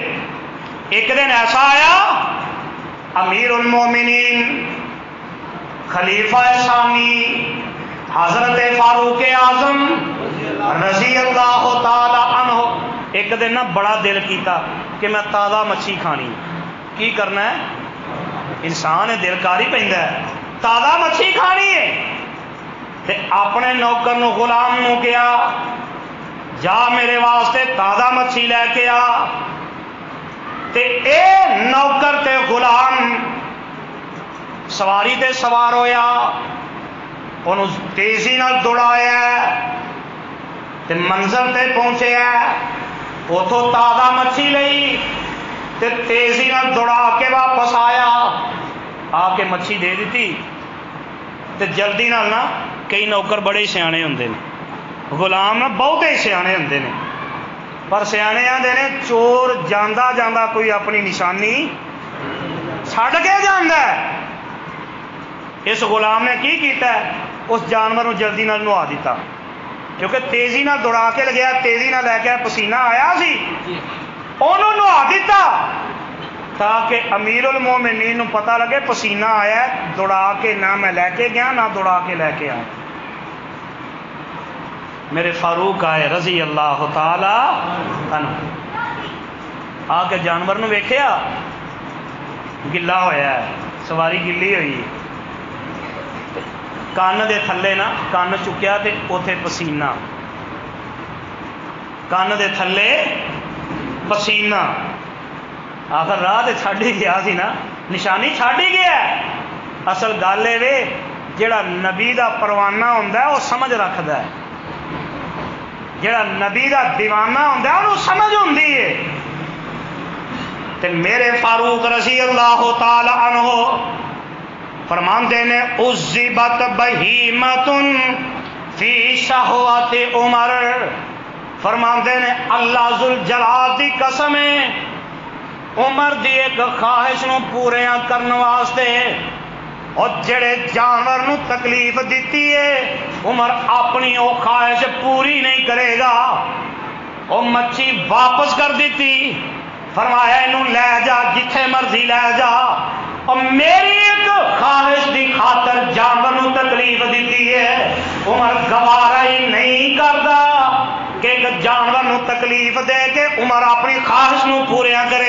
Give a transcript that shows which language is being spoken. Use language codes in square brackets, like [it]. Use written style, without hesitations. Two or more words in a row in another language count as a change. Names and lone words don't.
[pa] ایک دن ایسا آیا امیر المومنین خلیفہ ثانی حضرت فاروق اعظم رضی اللہ تعالی عنہ ایک دن نا بڑا دل کیتا کہ میں تازہ مچھی کھانی. کی کرنا ہے؟ انسان ہے دل کاری پیندا ہے تازہ مچھی کھانی ہے. تے اپنے نوکر نو غلام نو کیا جا میرے واسطے تازہ مچھی لے کے آ. تے اے نوکر تے غلام سواری تے سوار ہویا انہوں تیزی نال دوڑایا تے منزل تے پہنچیا. اتوں تازہ مچھی لئی تے تیزی نال دوڑا کے واپس آیا. آ کے مچھی دے دیتی تے جلدی نال نا کئی نوکر بڑے سیانے ہوندے نے غلام نا بہتے سیانے ہوندے نے پر سیانے آندے نے چور جاندا جاندا کوئی اپنی نشانی چھڈ کے جاندا ہے. اس غلام نے کی کیتا ہے اس جانور نو جلدی نال نوا دیتا کیونکہ تیزی نال دوڑا کے لگیا تیزی نال لے کے پسینہ آیا سی انہوں نوا دیتا تاکہ امیر المومنین نو پتہ لگے پسینہ آیا ہے دوڑا کے نہ میں لے کے گیا نہ دوڑا کے لے کے آیا. میرے فاروق آئے رضی اللہ تعالی عنہ آ کے جانور نو ویکھیا گلا ہویا ہے سواری گلی ہوئی ہے. کان دے تھلے نا کان چکیا تے اوتھے پسینہ کان دے تھلے پسینہ. آخر راہ تے چھڈ ہی گیا سی نا نشانی چھڈ ہی گیا. اصل گل اے جڑا نبی دا پروانہ ہوندا ہے وہ سمجھ رکھدا ہے. جڑا نبی دا دیوانہ ہوندا ہے انہوں سمجھ ہوندی ہے. تے میرے فاروق رضی اللہ تعالی عنہ فرماندے نے [ar] عذبت بہیمۃ فی شہوت عمر. [pa] فرماندے نے اللہ ذوالجلال دی قسم ہے عمر دی ایک خواہش نو پوریاں کرن واسطے اور جڑے جانور نو تکلیف دیتی ہے عمر اپنی وہ خواہش پوری نہیں کرے گا. وہ مچھی واپس کر دیتی فرمایا انہوں لے جا جتھے مرضی لے جا. اور میری ایک خواہش دی خاطر جانور نو تکلیف دیتی ہے عمر [ur] گوارا ہی نہیں کرتا کہ [pa] ایک جانور نو تکلیف دے کے عمر اپنی خواہش نو پوریا کرے.